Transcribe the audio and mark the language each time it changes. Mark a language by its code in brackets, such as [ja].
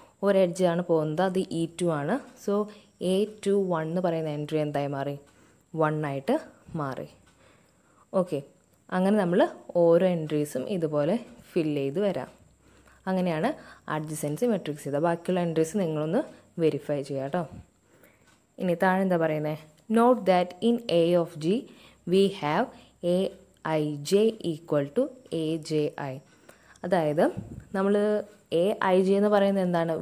[ml] ഒരു എഡ്ജാണ് പോകുന്നത്, അത് E2 ആണ്. സോ A21 എന്ന് പറയുന്ന എൻട്രി എന്തായി മാറി? 1 ആയിട്ട് മാറി. ഓക്കെ, അങ്ങനെ നമ്മൾ ഓരോ എൻട്രീസും ഇതുപോലെ ഫില്ല് ചെയ്ത് വരാം. അങ്ങനെയാണ് അഡ്ജസൻസി മെട്രിക്സ് ചെയ്തത്. ബാക്കിയുള്ള എൻട്രീസ് നിങ്ങളൊന്ന് വെരിഫൈ ചെയ്യാം കേട്ടോ. ഇനി താഴെ എന്താ പറയുന്നത്? [en] Note that in A of G we have Aij equal to AJI. [ml] അതായത് നമ്മൾ Aij എന്ന് പറയുന്നത് എന്താണ്?